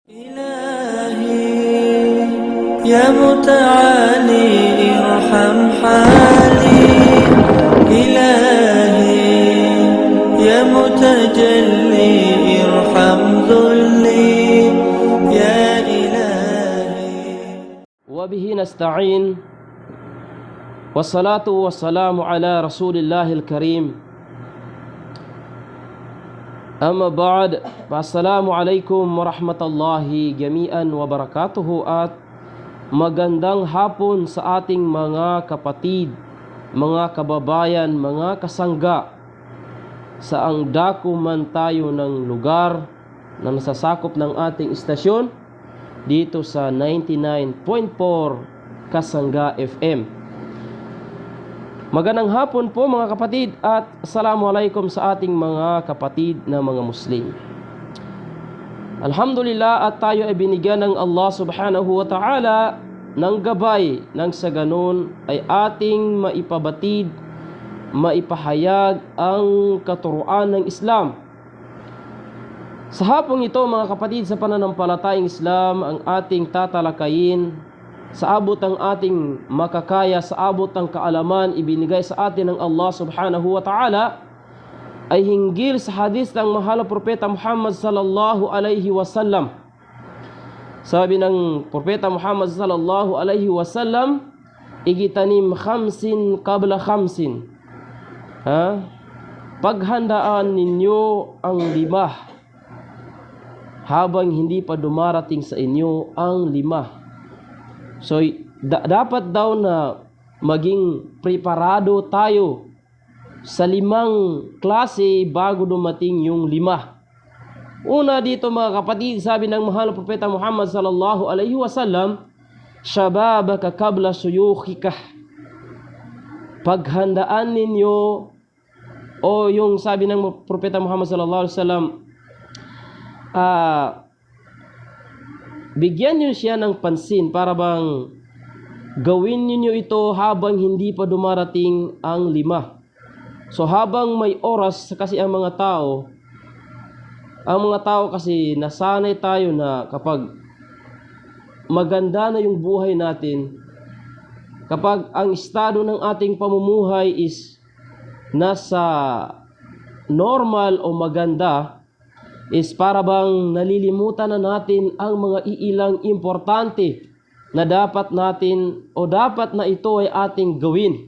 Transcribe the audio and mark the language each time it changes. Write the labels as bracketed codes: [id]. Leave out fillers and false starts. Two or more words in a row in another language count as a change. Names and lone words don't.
[ar] إلهي يا متعالي ارحم حالي، إلهي يا متجلي ارحم ذلي يا إلهي. وبه نستعين، والصلاة والسلام على رسول الله الكريم. أما بعد، السلام عليكم ورحمة الله جميعا وبركاته, [tl] at magandang hapon sa ating mga kapatid, mga kababayan, mga kasangga saang dako man tayo ng lugar na nasasakop ng ating istasyon dito sa 99.4 Kasangga FM. Magandang hapon po mga kapatid, at assalamualaikum sa ating mga kapatid na mga Muslim. Alhamdulillah, at tayo ay binigyan ng [ar] الله سبحانه وتعالى [tl] ng gabay, nang sa ganun ay ating maipabatid, maipahayag ang katuruan ng Islam. Sa hapong ito mga kapatid, sa pananampalatayang Islam, ang ating tatalakayin sa abot ng ating makakaya, sa abot ng kaalaman ibinigay sa atin ng [ar] الله سبحانه وتعالى, [tl] ay hinggil sa hadis ng mahal na propeta Muhammad [ar] صلى الله عليه وسلم. [tl] Sabi ng propeta Muhammad [ar] صلى الله عليه وسلم, اغتنم خمسا قبل خمس. [tl] Paghandaan ninyo ang 5 habang hindi pa dumarating sa inyo ang 5. So, dapat daw na maging preparado tayo sa 5 klase bago dumating yung 5. Una dito mga kapatid, sabi ng mahal na propeta Muhammad [ar] صلى الله عليه وسلم, شبابك قبل شيخوختك. [tl] Paghandaan ninyo, o yung sabi ng propeta Muhammad [ar] صلى الله عليه وسلم, [tl] bigyan niyo siya ng pansin, para bang gawin niyo ito habang hindi pa dumarating ang 5. So habang may oras, kasi ang mga tao kasi nasanay tayo na kapag maganda na yung buhay natin, kapag ang estado ng ating pamumuhay is nasa normal o maganda, is para bang nalilimutan na natin ang mga iilang importante na dapat natin, o dapat na ito ay ating gawin.